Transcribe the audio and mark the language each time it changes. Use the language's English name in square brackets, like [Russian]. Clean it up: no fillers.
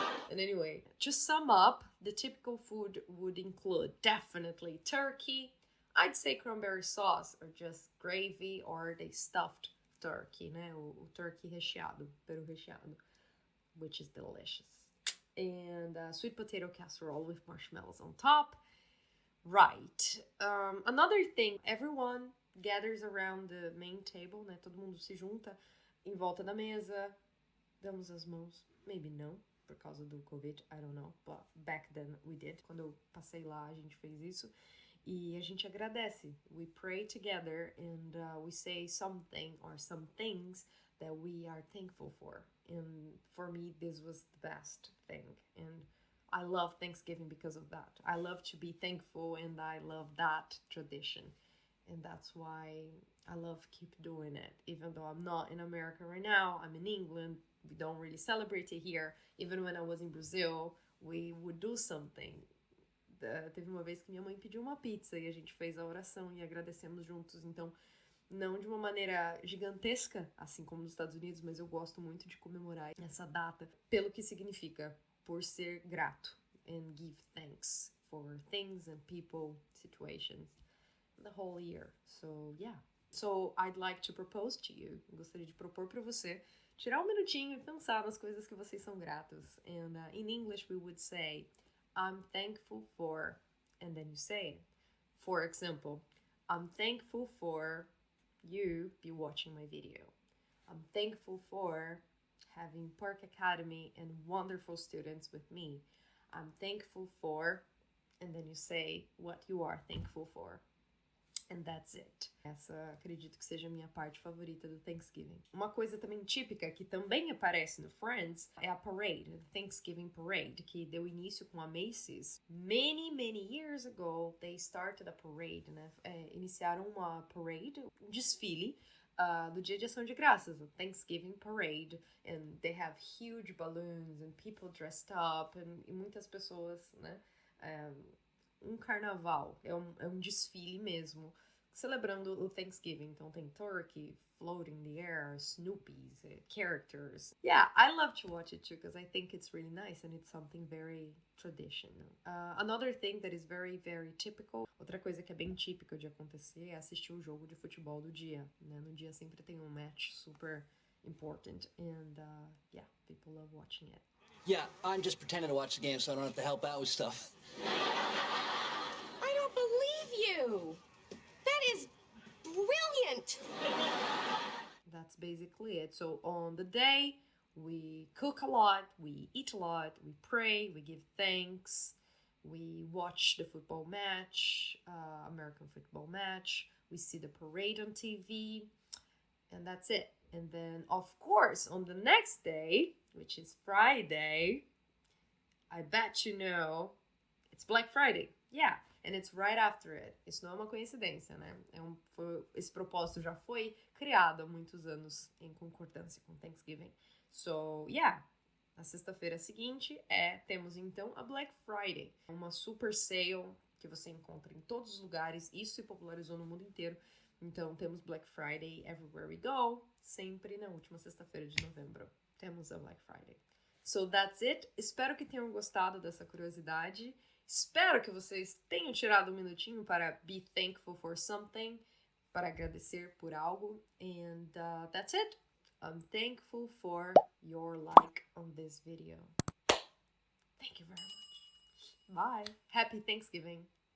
[English] And anyway, to sum up, the typical food would include definitely turkey, I'd say cranberry sauce, or just gravy, or the stuffed turkey, né? [Portuguese] O turkey recheado, peru recheado, [English] which is delicious. And sweet potato casserole with marshmallows on top. Right. Another thing, everyone gathers around the main table, né? [Portuguese] Todo mundo se junta em volta da mesa, damos as mãos, maybe não, por causa do Covid, [English] I don't know, but back then we did. [Portuguese] Quando eu passei lá, a gente fez isso. E a gente agradece. [English] We pray together and we say something or some things that we are thankful for. And for me, this was the best thing. And I love Thanksgiving because of that. I love to be thankful and I love that tradition. And that's why I love keep doing it. Even though I'm not in America right now, I'm in England. We don't really celebrate it here. Even when I was in Brazil, we would do something. [Portuguese] Teve uma vez que minha mãe pediu uma pizza e a gente fez a oração e agradecemos juntos. Então, não de uma maneira gigantesca, assim como nos Estados Unidos, mas eu gosto muito de comemorar essa data pelo que significa, por ser grato [English] and give thanks for things and people, situations, the whole year. So, yeah. So, I'd like to propose to you. [Portuguese] Eu gostaria de propor para você tirar um minutinho e pensar nas coisas que vocês são gratos. [English] And in English, we would say, I'm thankful for, and then you say it. For example, I'm thankful for you be watching my video. I'm thankful for having Park Academy and wonderful students with me. I'm thankful for, and then you say what you are thankful for. And that's it. [Portuguese] Essa acredito que seja a minha parte favorita do Thanksgiving. Uma coisa também típica que também aparece no Friends é a parade, the Thanksgiving Parade, que deu início com a Macy's. [English] Many years ago, they started a parade, né? [Portuguese] Iniciaram uma parade, um desfile do Dia de Ação de Graças, o Thanksgiving Parade, [English] and they have huge balloons and people dressed up, [Portuguese] e muitas pessoas, né? Um carnaval, é um desfile mesmo, celebrando o Thanksgiving. Então tem [English] turkey floating in the air, Snoopy's, characters. Yeah, I love to watch it too because I think it's really nice and it's something very traditional. Another thing that is very typical, [Portuguese] outra coisa que é bem típica de acontecer é assistir o jogo de futebol do dia, né? No dia sempre tem um [English] match super important and yeah, people love watching it. Yeah, I'm just pretending to watch the game so I don't have to help out with stuff. I don't believe you. That is brilliant. That's basically it. So on the day, we cook a lot, we eat a lot, we pray, we give thanks, we watch the football match, American football match, we see the parade on TV, and that's it. And then, of course, on the next day, which is Friday, I bet you know, it's Black Friday. Yeah, and it's right after it. [Portuguese] Isso não é uma coincidência, né? Esse propósito já foi criado há muitos anos em concordância com Thanksgiving. [English] So, yeah, [Portuguese] na sexta-feira seguinte temos então a Black Friday, uma super sale que você encontra em todos os lugares. Isso se popularizou no mundo inteiro. Então, temos Black Friday [English] everywhere we go, [Portuguese] sempre na última sexta-feira de novembro. Temos a Black Friday. [English] So, that's it. [Portuguese] Espero que tenham gostado dessa curiosidade. Espero que vocês tenham tirado um minutinho para [English] be thankful for something, [Portuguese] para agradecer por algo. [English] And that's it. I'm thankful for your like on this video. Thank you very much. Bye. Happy Thanksgiving.